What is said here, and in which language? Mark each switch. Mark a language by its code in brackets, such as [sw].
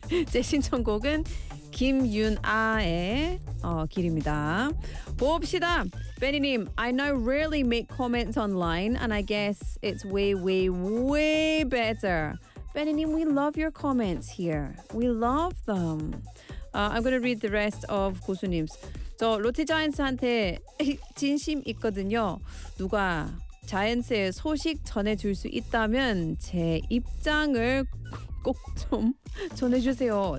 [ko] 제 신청곡은 김윤아의 길입니다. 봅시다. [en] 베니님, I now rarely make comments online and I guess it's way, way, way better. 베니님, we love your comments here. We love them. I'm going to read the rest of 고수님's. [ko] 저 롯데 자이언츠한테 진심 있거든요. 누가 자이언츠의 소식 전해줄 수 있다면 제 입장을 꼭 좀 전해주세요.